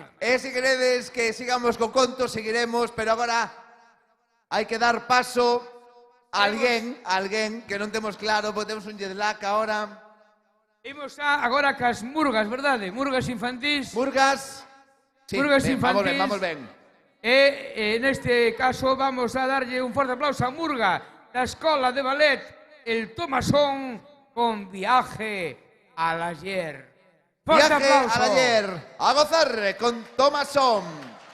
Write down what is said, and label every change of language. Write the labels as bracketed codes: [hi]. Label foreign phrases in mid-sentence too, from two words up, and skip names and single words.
[gl] E se queredes que sigamos co conto, seguiremos, pero agora hai que dar paso a alguén que non temos claro, porque temos un jet lag agora. Imos agora cas murgas, verdade? Murgas infantís. Murgas. Sí, Murgas ben, infantís. vamos ben. E neste caso vamos a darlle un forte aplauso a Murga da Escola de Ballet El Tomasón con Viaje al Ayer. Fuerte Viaje aplauso. al ayer. A gozar con Tomasón.